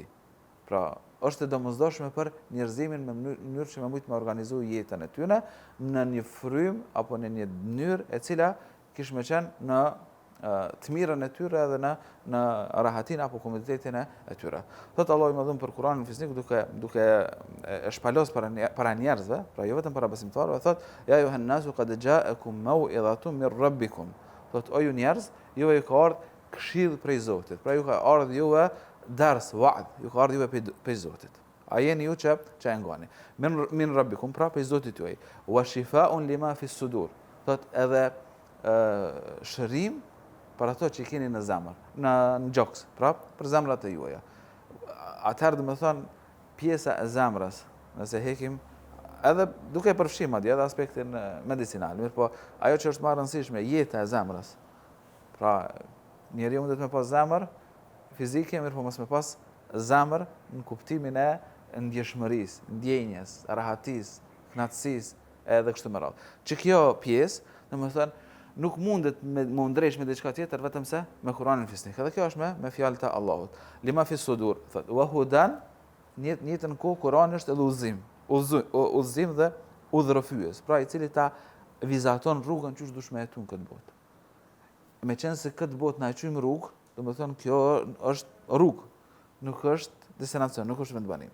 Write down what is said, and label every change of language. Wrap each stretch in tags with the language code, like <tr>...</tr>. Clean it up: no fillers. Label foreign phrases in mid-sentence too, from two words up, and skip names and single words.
<sq>Pra, është e domosdoshme për njerëzimin me mënyrë që me mujtë me organizu jetën e tyre në një frym apo në një mënyrë e cila kish me qenë në të mirën e tyre edhe në rahatin apo komoditetin e tyre. Thotë Allahu i Madhëm për Kur'anin fisnik duke e shpalos para njerëzve, pra jo vetëm para besimtarëve, thotë:</sq> <ar>"يا أيها الناس قد جاءتكم موعظة من ربكم."</ar> <sq>Thotë: "O ju njerëz, juve ju ka ardhur këshill prej Zotit." Pra ju ka ardhur juve dars, wa'd, ju ka ardhur juve prej Zotit. A jeni ju që e ngani.</sq> <ar>من ربكم,</ar> <sq>pra prej Zotit juaj.</sq> <ar>وشفاء لما في الصدور.</ar> <sq>Thotë edhe shërim për ato që keni në zemër, në gjoks, pra për zemrat e juaja. Atëherë do të thonë pjesa e zemrës, nëse hekim edhe duke përfshim atje edhe aspektin medicinal, mirë po ajo që është më e rëndësishme, jeta e zemrës. Pra njeriu mundet me pas zemër fizike, mirë po mos me pas zemër në kuptimin e ndjeshmërisë, ndjenjes, rahatisë, kënaqësisë edhe kështu me radhë. Që kjo pjesë, domethënë, nuk mundet me ndresh me diçka tjetër vetëm se me Kur'anin fisnik. Edhe kjo është me fjalët e Allahut.</sq> <ar>لما في الصدور,</ar> <sq>thotë:</sq> <ar>"وهدى",</ar> <sq>në jetën kohë Kur'ani është edhe udhëzim. udhëzim dhe udhërofyes, pra i cili ta vizaton rrugën që dush me jetu në këtë botë. Me qenë se këtë botë na e qymë rrugë, do më thonë kjo është rrugë, nuk është destinacion, nuk është vendbanim.</sq>